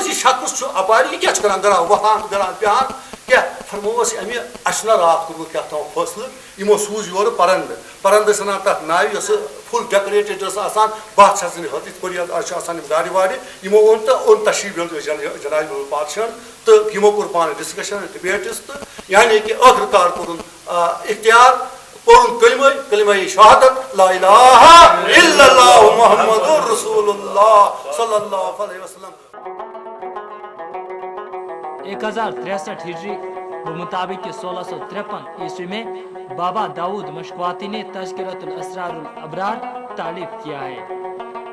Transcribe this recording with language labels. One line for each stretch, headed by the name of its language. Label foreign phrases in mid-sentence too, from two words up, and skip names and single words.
Kashmiri: یہِ شخص چھُ اپارِ یہِ کیاہ چھُ کران گران وۄتھان گران بیہان کیاہ فرمووُس اَمہِ اَسہِ چھُنہ راتھ کوٚرمُت کیاہ تام فٲصلہٕ یمو سوٗز یورٕ پرندٕ ٲسۍ انان تتھ ناوِ یۄس
English: full decorated
Kashmiri: ٲس آسان باتھ چھِ آسان یِتھ پٲٹھۍ آز چھِ آسان یِم گاڑِ واڑِ یمو اوٚن تہٕ اوٚن تشریٖف جناب بلبل پادشاہن تہٕ یمو کوٚر پانہٕ
English: discussion debates
Kashmiri: تہٕ یعنی کہِ ٲخر کار کوٚرُن اختیار پوٚرُن کلمہ شہادت
Arabic: لا الہ الا اللہ محمد رسول اللہ صلی اللہ علیہ وسلم۔
Urdu: 1063 ہجری بمطابق 1653 عیسوی میں بابا داؤد مشکواتی نے تذکرۃ الاسرار الابرار تالیف کیا ہے۔